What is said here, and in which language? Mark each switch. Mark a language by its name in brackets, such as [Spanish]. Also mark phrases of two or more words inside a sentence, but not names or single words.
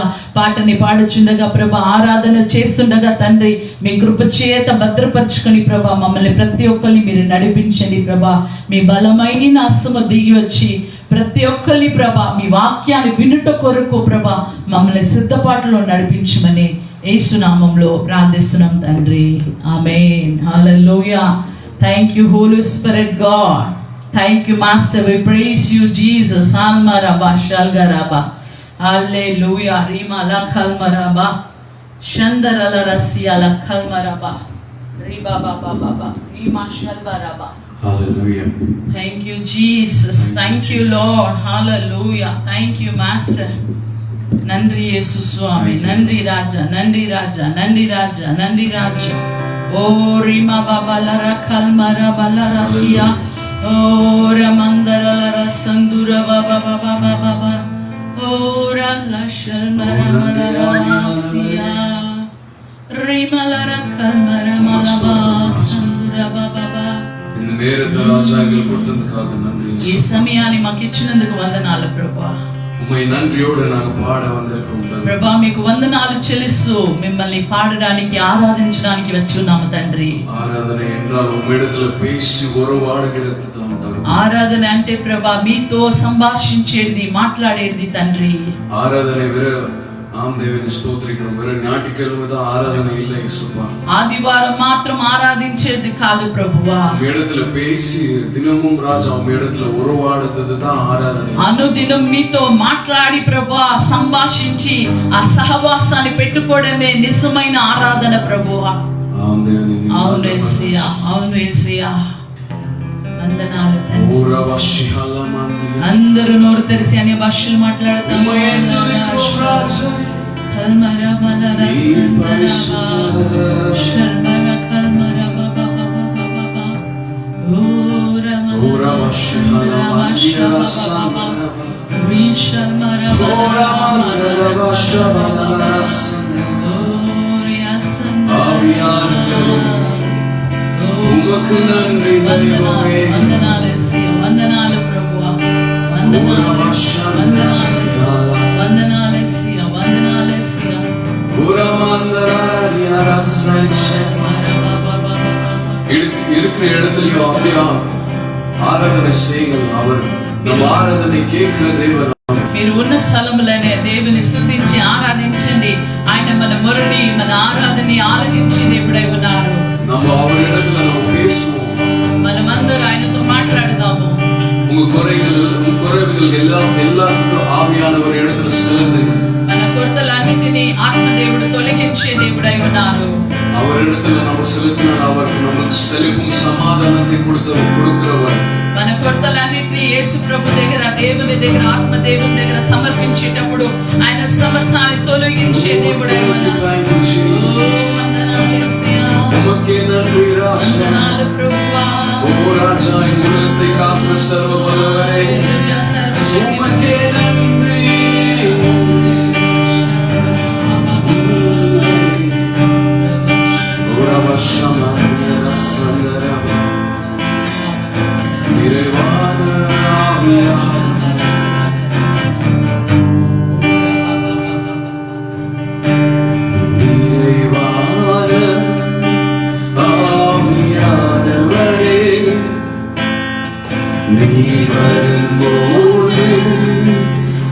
[Telugu] పాటని పాడుచుండగా ప్రభా, ఆరాధన చేస్తుండగా తండ్రి మీ కృప చేత భద్రపరచుకొని ప్రభా మమ్మల్ని ప్రతి ఒక్కరిని మీరు నడిపించండి ప్రభా. మీ బలమైన హస్తము దిగి వచ్చి ప్రతి ఒక్కరిని ప్రభా మీ వాక్యాన్ని వినుట కొరకు ప్రభా మమ్మల్ని సిద్ధపాటులో నడిపించమని యేసు నామములో ప్రార్థిస్తున్నాం తండ్రి. ఆమేన్. హల్లెలూయా. [English] Thank you Holy Spirit God. Thank you master. We praise you Jesus. ఆల్మరబా షల్గరబా. [Telugu] హల్లెలూయా. రీమా లఖల్మరబా షందరల రసియా లఖల్మరబా రీబా బాబా బాబా రీమా షల్బరబా. [English] Hallelujah. Thank you, Jesus. Thank you, Lord. Hallelujah. Thank you, Master. [Tamil] நன்றி இயேசு சுவாமி. நன்றி ராஜா, நன்றி ராஜா, நன்றி ராஜா, நன்றி ராஜா. ஓ ரிமா பாபாலர கல்மர பலரசியா. ஓ ரமந்தரலர சந்துர பாபா பாபா பாபா. ஓ ரலஷல் மரமலரசியா. ரிமலர கல்மர மலபா சந்துர பாபா. இந்த நேரத்தை ராஜாக்கள் கொடுத்ததுக்காக நன்றி. [Telugu] ఈ సమయాన్ని మాకు ఇచ్చినందుకు వందనాలు ప్రభా. [Tamil] உம்மை நன்றியோடு நாங்க பாட வந்திருக்கிறோம் తండ్రి. [Telugu] ప్రభా మీకు వందనాలు చెల్లిస్తూ మిమ్మల్ని పాడడానికి ఆరాధించడానికి వచ్చి ఉన్నాము తండ్రి. [Tamil] ఆరాధన என்றால் உம்மிடத்துல பேசி உறவாடுகிறது தான் తండ్రి. [Telugu] ఆరాధన అంటే ప్రభా మీతో సంభాషించేది మాట్లాడేది తండ్రి. ఆరాధన వేరే దేవుని స్తోత్రిக்கிறோம். [Tamil] వేరే ஞாயிற்றுக்கிழமை தான் ஆராதனை இல்ல இயேசுப்பா. [Telugu] ఆదివారం మాత్రం ఆరాధించేది కాదు ప్రభువా. [Tamil] உம்மிடத்துல பேசி தினமும் ராஜா உம்மிடத்துல உறவாடுறது தான் ఆరాధన. [Telugu] అనుదినం మీతో మాట్లాడి ప్రభువా సంభాషించి ఆ సహవాసాన్ని పెట్టుకోవడమే నిజమైన ఆరాధన ప్రభువా. అవును యేసయ్యా, అవును యేసయ్యా. వందనాలు తండ్రి. అందరూ నోరు తెరిచి అన్య భాషలు మాట్లాడతాము. కల్మరా మలరా సందరబా శర్మరా కల్మరా బాబా బాబా ఓరా మషలా మషలా బాబా విషమరా బాబా శబనలా ఓరియా సందరబా [Tamil] உமக்கு நன்றி தெய்வமே. [Telugu] వందనాలు యేసయ్యా, వందనాలు ప్రభువా, వందనాలు వందనాలు వందనాలు యేసయ్యా, వందనాలు యేసయ్యా. [Tamil] இருக்கிற இடத்துலயும் அப்படியா ஆராதனை செய்யுங்கள். அவர் நம் ஆராதனை கேட்கிற தேவன். [Telugu] మీరు ఉన్న స్థలములనే దేవుని స్తుతించి ఆరాధించండి. ఆయన మన మొరని మన ఆరాధనని ఆలకించి దేవుడై ఉన్నారు. [Tamil] நம்ம அவரிடத்துல நம்ம பேசுவோம். [Telugu] మనమందరం ఆయనతో మాట్లాడదాము. [Tamil] உங்க குறைகள் எல்லாத்துக்கும் ஆவியானவர் இடத்துல செலுத்துங்க. [Telugu] మన కొరతలన్నిటినీ ఆత్మదేవుడు తొలగించే దేవుడై ఉన్నారు. [Tamil] அவரிடத்துல நம்ம செலுத்தினால் அவர் நமக்கு செழிப்பும் சமாதானத்தை கொடுக்கிறவர். [Telugu] మన కొరతలన్నిటినీ యేసు ప్రభు దగ్గర, దేవుని దగ్గర, ఆత్మ దేవుని దగ్గర సమర్పించేటప్పుడు ఆయన సమస్యని తొలగించే దేవుడై ఉన్నారు. వందనాలు యేసయ్యా, [Tamil] உமக்கே நன்றி ராஜா. [Telugu] వందనాలు ప్రభువా. [Tamil] ஓ ராஜா, என் உலகத்தை காக்கிற சர்வ வல்லவரே, உமக்கே நன்றி. நிறைவான ஆவியானவரே, நிறைவான ஆவியானவரே, நீர் வரும்போது